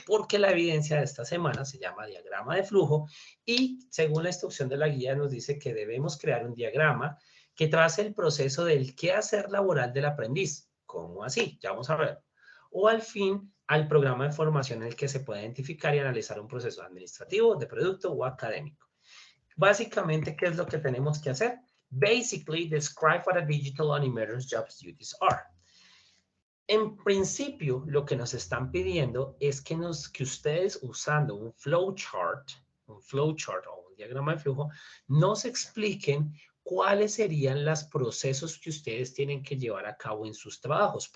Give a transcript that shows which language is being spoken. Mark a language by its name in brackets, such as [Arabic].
[Spanish] Porque la evidencia de esta semana se llama diagrama de flujo y según la instrucción de la guía nos dice que debemos crear un diagrama que trace el proceso del quehacer laboral del aprendiz. ¿Cómo así? Ya vamos a ver. O al fin, al programa de formación en el que se puede identificar y analizar un proceso administrativo, de producto o académico. Básicamente, ¿qué es lo que tenemos que hacer? [English] Basically, describe what a digital animator's job duties are. [Spanish] En principio, lo que nos están pidiendo es que ustedes usando un flowchart o un diagrama de flujo, nos expliquen cuáles serían los procesos que ustedes tienen que llevar a cabo en sus trabajos.